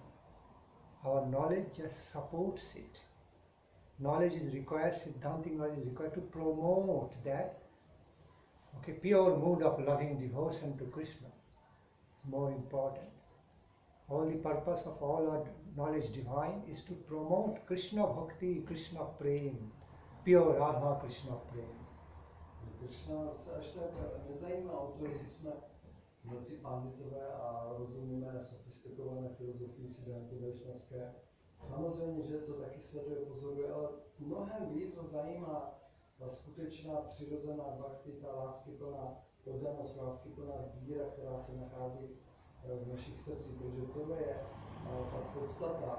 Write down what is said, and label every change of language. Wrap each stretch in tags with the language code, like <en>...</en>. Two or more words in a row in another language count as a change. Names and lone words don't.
<en>Our knowledge just supports it. Knowledge is required, Siddhantic knowledge is required to promote that pure mood of loving devotion to Krishna. Is more important. All the purpose of all our knowledge divine is to promote Krishna Bhakti, Krishna Prem, pure Radha Krishna Prem.</en> <cs>Krishna se až tak nezajímá o to, jestli jsme velcí panditové a rozumíme sofistikované filozofii Siddhanty Vaishnavské. Samozřejmě, že to taky sleduje, pozoruje, ale mnohem víc ho zajímá ta skutečná přirozená bhakti, ta láskyplná oddanost, láskyplná víra, která se nachází v našich srdcích, protože tohle je ta podstata.</cs>